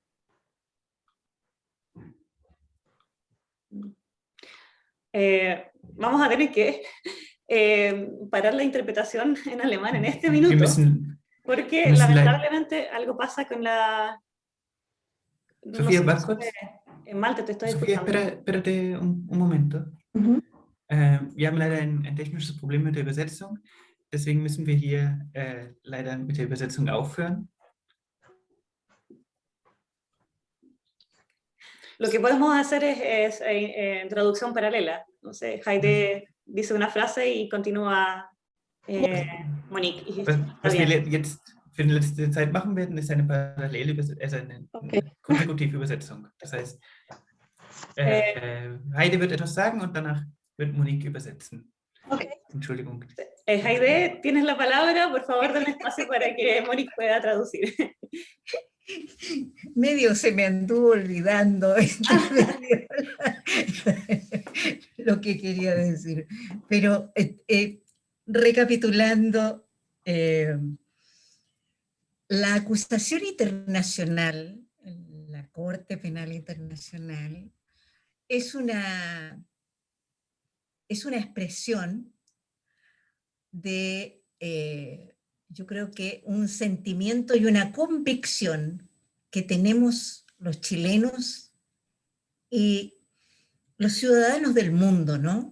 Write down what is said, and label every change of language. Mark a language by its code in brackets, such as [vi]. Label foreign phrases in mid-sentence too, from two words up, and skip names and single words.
[es] Vamos a tener que parar la interpretación en alemán en este minuto, porque lamentablemente algo pasa con la... Sofía, sé, Barcots. en Malte te estoy Sofía, escuchando. espérate un momento. Mhm. [de] Wir haben leider ein technisches Problem mit der Übersetzung. Deswegen müssen wir hier leider mit der Übersetzung aufhören. [es] Lo que podemos hacer es traducción paralela. No sé, Heide dice una frase y continúa Monique. Y está [de] Was wir [es] bien. [de] jetzt für die letzte Zeit machen werden, ist eine parallele eine konsekutive Übersetzung. Das heißt, Heide wird etwas sagen und danach wird Monique übersetzen. Okay. Entschuldigung. [es] Heide, tienes la palabra, por favor, dame espacio para que Monique pueda traducir. Medio se me anduvo olvidando lo que quería decir. Pero recapitulando, la acusación internacional, la Corte Penal Internacional, es una expresión de, yo creo que un sentimiento y una convicción que tenemos los chilenos y los ciudadanos del mundo, ¿no?